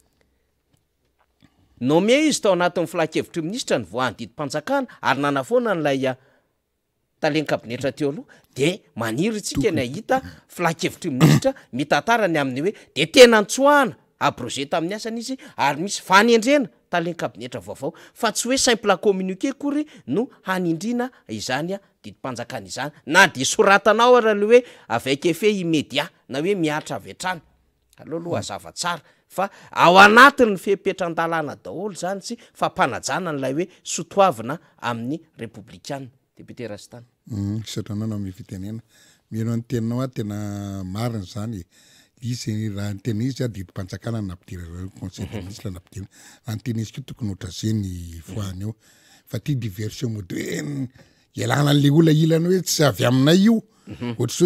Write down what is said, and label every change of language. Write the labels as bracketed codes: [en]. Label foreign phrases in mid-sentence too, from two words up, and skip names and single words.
[mg] nome izy tao anatin'ny filakevitry ministra ny voany didim-panjakana ary nanafoana n'lay taleny kabinetra teo aloha de maniry tsika ny ahita filakevitry ministra mitantarany amin'ny hoe de tena ntsoahana abrogé tamin'ny asany izy ary misy fanendrena taleny kabinetra vaovao fa tsy hoe [fr] simple communiqué [mg] kory no hanindrina izany didim-panjakana izany na de soratanao ary le hoe [fr] avec effet immédiat [mg] na hoe miatra avy hatrany aloha hazava tsara fa ao anatin'ny fehepetran-dalàna daholo zany sy fampanajana n'lay hoe sotoavina amin'ny républicaine député Rastany satranao amin'ny fitenena mino ny teninao tena marina zany izy raha tena izy didim-panjakana napidira [fr] conseil des ministres [mg] napidira antena izy ko tokony ohatrazeny foany eo fa ty [fr] diversion moderne [mg] ialana le ola ilana hoe tsy avy aminay io ohatra zao